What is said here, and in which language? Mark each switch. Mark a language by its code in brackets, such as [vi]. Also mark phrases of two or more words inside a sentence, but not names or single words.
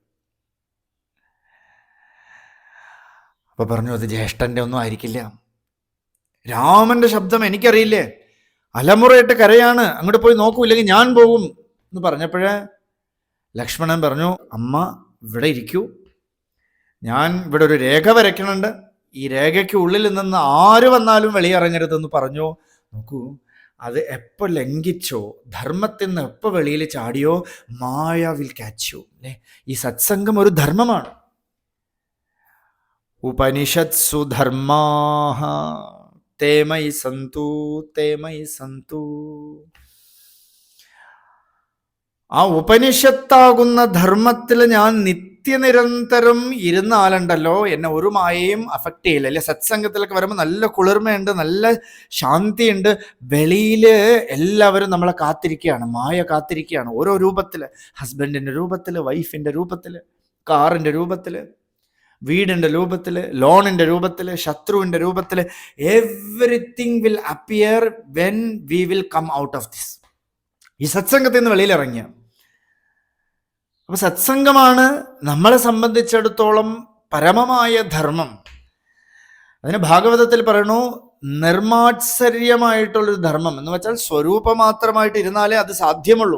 [ml] അപ്പൊ പറഞ്ഞു, അത് ജ്യേഷ്ഠന്റെ ഒന്നും ആയിരിക്കില്ല, രാമന്റെ ശബ്ദം എനിക്കറിയില്ലേ, അലമുറയിട്ട് കരയാണ്, അങ്ങോട്ട് പോയി നോക്കൂ, ഇല്ലെങ്കിൽ ഞാൻ പോകും എന്ന് പറഞ്ഞപ്പോഴേ ലക്ഷ്മണൻ പറഞ്ഞു, അമ്മ ഇവിടെ ഇരിക്കൂ, ഞാൻ ഇവിടെ ഒരു രേഖ വരയ്ക്കണുണ്ട്, ഈ രേഖയ്ക്ക് ഉള്ളിൽ നിന്ന് ആര് വന്നാലും വെളിയിറങ്ങരുതെന്ന് പറഞ്ഞു. നോക്കൂ, അത് എപ്പോൾ ലംഘിച്ചോ, ധർമ്മത്തിൽ നിന്ന് എപ്പോൾ വെളിയിൽ ചാടിയോ, മായ [en] will catch you. [ml] അല്ലേ? ഈ സത്സംഗം ഒരു ധർമ്മമാണ്. [sa] ഉപനിഷത്സു ധർമാഃ തേ മയി സന്തു തേ മയി സന്തു. [ml] ആ ഉപനിഷത്താകുന്ന ധർമ്മത്തിൽ ഞാൻ നിത്യനിരന്തരം ഇരുന്നാലുണ്ടല്ലോ, എന്നെ ഒരു മായയും അഫക്റ്റ് ചെയ്യില്ല. അല്ലെ? സത്സംഗത്തിലൊക്കെ വരുമ്പോൾ നല്ല കുളിർമയുണ്ട്, നല്ല ശാന്തിയുണ്ട്. വെളിയിൽ എല്ലാവരും നമ്മളെ കാത്തിരിക്കുകയാണ്, മായ കാത്തിരിക്കുകയാണ്. ഓരോ രൂപത്തിൽ, ഹസ്ബൻഡിൻ്റെ രൂപത്തിൽ, വൈഫിൻ്റെ രൂപത്തിൽ, കാറിൻ്റെ രൂപത്തിൽ, വീടിൻ്റെ രൂപത്തിൽ, ലോണിൻ്റെ രൂപത്തിൽ, ശത്രുവിൻ്റെ രൂപത്തിൽ. [en] Everything will appear when we will come out of this. [ml] ഈ സത്സംഗത്തിൽ നിന്ന് വെളിയിലിറങ്ങിയ. അപ്പൊ സത്സംഗമാണ് നമ്മളെ സംബന്ധിച്ചിടത്തോളം പരമമായ ധർമ്മം. അതിന് ഭാഗവതത്തിൽ പറയണു, നിർമാത്സര്യമായിട്ടുള്ളൊരു ധർമ്മം എന്ന് വെച്ചാൽ സ്വരൂപമാത്രമായിട്ട് ഇരുന്നാലേ അത് സാധ്യമുള്ളൂ.